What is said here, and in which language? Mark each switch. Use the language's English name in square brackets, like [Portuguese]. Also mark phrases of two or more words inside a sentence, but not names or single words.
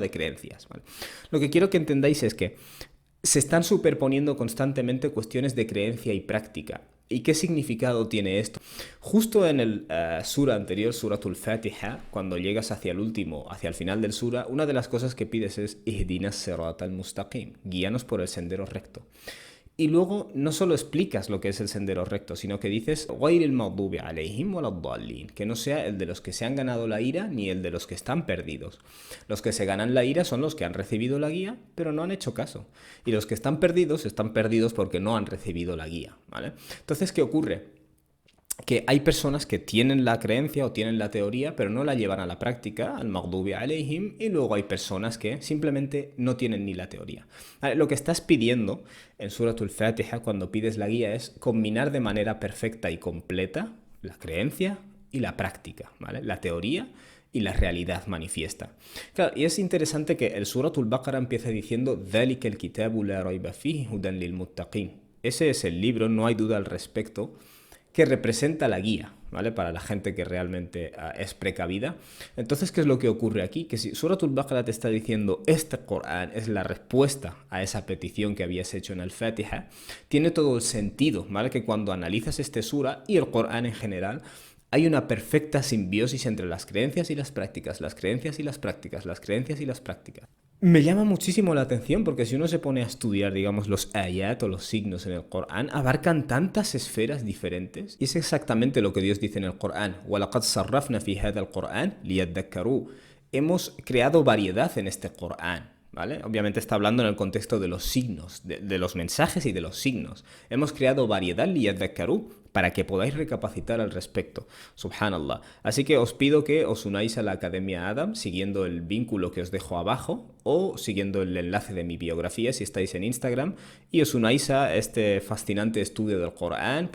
[Spanish] De creencias, ¿vale? Lo que quiero que entendáis es que se están superponiendo constantemente cuestiones de creencia y práctica. ¿Y qué significado tiene esto? Justo en el sura anterior, Suratul Fatiha, cuando llegas hacia el último, hacia el final del sura, una de las cosas que pides es [Arabic] اهدنا الصراط المستقيم, [Spanish] guíanos por el sendero recto. Y luego no solo explicas lo que es el sendero recto, sino que dices [Arabic] غير المغضوب عليهم ولا الضالين, [Spanish] que no sea el de los que se han ganado la ira ni el de los que están perdidos. Los que se ganan la ira son los que han recibido la guía, pero no han hecho caso. Y los que están perdidos porque no han recibido la guía, ¿vale? Entonces, ¿qué ocurre? Que hay personas que tienen la creencia o tienen la teoría, pero no la llevan a la práctica, [Arabic] المغضوب عليهم, [Spanish] y luego hay personas que simplemente no tienen ni la teoría. Lo que estás pidiendo en Suratul Fatiha cuando pides la guía es combinar de manera perfecta y completa la creencia y la práctica, ¿vale? La teoría y la realidad manifiesta. Claro, y es interesante que el Suratul Baqara empieza diciendo [Arabic] ذَلِكَ الْكِتَابُ لَا رَيْبَ فِيهِ هُدًى لِلْمُتَّقِينَ. [Spanish] Ese es el libro, no hay duda al respecto, que representa la guía, ¿vale? Para la gente que realmente es precavida. Entonces, ¿qué es lo que ocurre aquí? Que si Suratul Baqara te está diciendo este Corán es la respuesta a esa petición que habías hecho en el Fatiha, tiene todo el sentido, ¿vale? Que cuando analizas este sura y el Corán en general, hay una perfecta simbiosis entre las creencias y las prácticas, las creencias y las prácticas, las creencias y las prácticas. Me llama muchísimo la atención porque si uno se pone a estudiar, digamos, los ayat o los signos en el Corán, abarcan tantas esferas diferentes. Y es exactamente lo que Dios dice en el Corán. [Arabic] وَلَقَدْ صَرَّفْنَا فِي هَذَا الْقُرْآنِ لِيَذَّكَّرُوا. [Spanish] Hemos creado variedad en este Corán, ¿vale? Obviamente está hablando en el contexto de los signos, de los mensajes y de los signos. Hemos creado variedad liyadhakkaru para que podáis recapacitar al respecto. Subhanallah. Así que os pido que os unáis a la Academia Adam siguiendo el vínculo que os dejo abajo o siguiendo el enlace de mi biografía si estáis en Instagram y os unáis a este fascinante estudio del Corán.